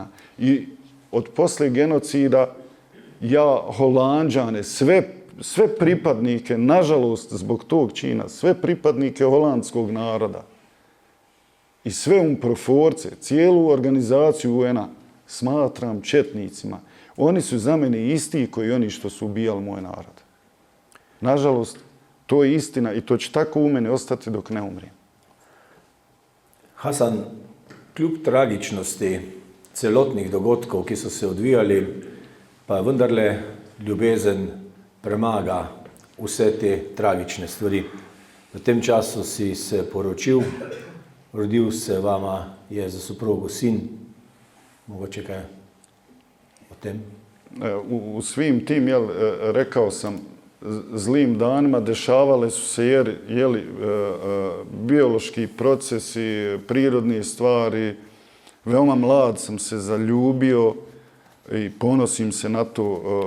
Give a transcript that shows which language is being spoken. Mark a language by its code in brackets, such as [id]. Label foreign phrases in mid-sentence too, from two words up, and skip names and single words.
[bs] I od posle genocida ja Holanđane, sve pripadnike, nažalost, zbog tog čina, sve pripadnike holandskog naroda i sve UNPROFOR-ce, cijelu organizaciju UN-a smatram četnicima. Oni su za mene isti koji oni što su ubijali moj narod. Nažalost, to je istina i to će tako u mene ostati dok ne umrijem. [sl] Hasan, kljub tragičnosti celotnih dogodkov, ki so se odvijali, pa vendarle ljubezen premaga vse te tragične stvari. V tem času si se poročil, rodil se vama je za soprogo sin. Mogoče kaj o tem? [bs] U svim tim, rekao sam, zlim danima dešavale su se biološki procesi, prirodne stvari. Veoma mlad sam se zaljubio i ponosim se na to.